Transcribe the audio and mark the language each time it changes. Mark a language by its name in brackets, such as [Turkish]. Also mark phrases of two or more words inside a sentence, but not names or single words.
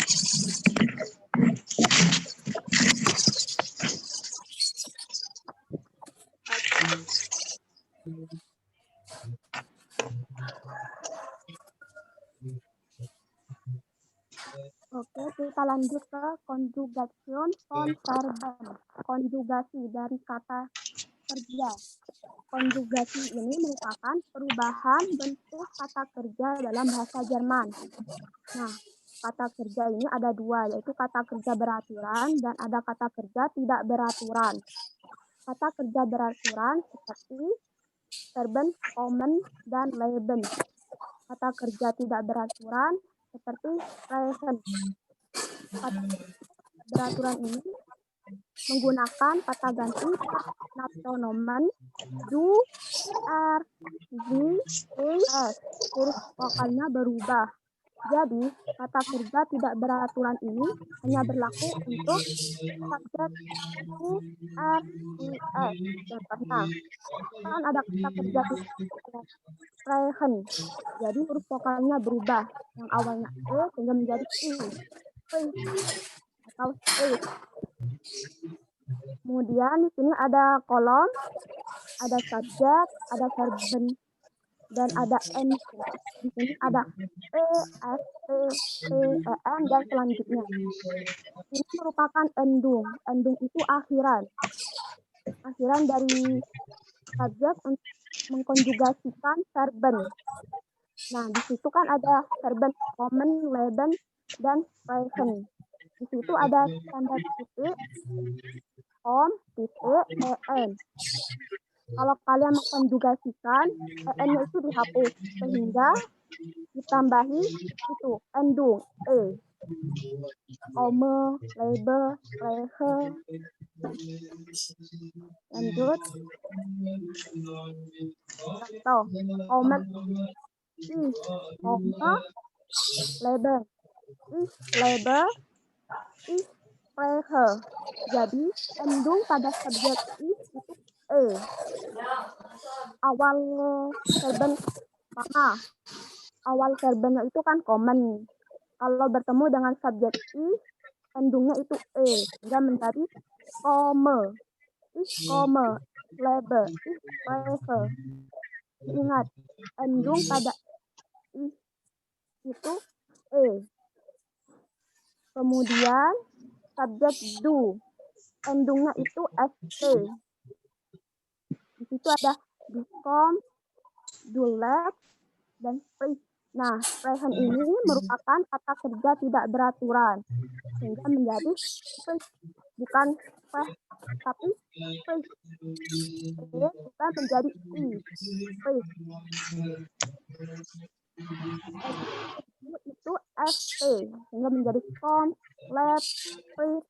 [Indonesian] Oke, kita lanjut ke [German] konjugation von Verben. [Indonesian] Konjugasi dari kata kerja. Konjugasi ini merupakan perubahan bentuk kata kerja dalam bahasa Jerman. Nah, kata kerja ini ada dua, yaitu kata kerja beraturan dan ada kata kerja tidak beraturan. Kata kerja beraturan seperti [German] Verben, kommen, [Indonesian] dan leben. Kata kerja tidak beraturan seperti sprechen. Kata beraturan ini menggunakan kata ganti pronomen [German] du, er, sie, es. [Indonesian] Huruf vokalnya berubah. Jadi, kata kerja tidak beraturan ini hanya berlaku untuk subjek [German] du, er, sie, es. [Indonesian] Contohnya, kan ada kata kerja sprechen. Jadi, huruf vokalnya berubah. Yang awalnya e sehingga menjadi i. Atau e. Kemudian di sini ada kolom, ada subjek, ada verben, dan ada n. Di sini ada e, s, t, en, dan selanjutnya. Ini merupakan endung. Endung itu akhiran. Akhiran dari subjek untuk mengkonjugasikan verben. Nah, di situ kan ada [German] verben kommen, leben, [Indonesian] dan sprechen. Di situ ada tanda titik, titik, en. Kalau kalian mengkonjugasikan, en-nya itu dihapus sehingga ditambahi itu endung e. [German] Komme, lebe, spreche. [Indonesian] Lanjut. Contoh, [German] kommen, komme, lebe, lebe, spreche. [Indonesian] Jadi endung pada subjek itu e. Awal verben awal verbennya itu kan kommen. Kalau bertemu dengan subjek endungnya itu e, sehingga menjadi [German] komme, lebe, spreche. [Indonesian] Ingat, endung pada itu e. Kemudian subjek du, endungnya itu st. Di situ ada [German] du kom, du leb, [Indonesian] dan sprich. Nah, sprechen ini merupakan kata kerja tidak beraturan, sehingga menjadi sprich, bukan sprech, tapi sprich. Bukan menjadi i, sprich. Itu st, sehingga menjadi [German] kom, leb, sprich.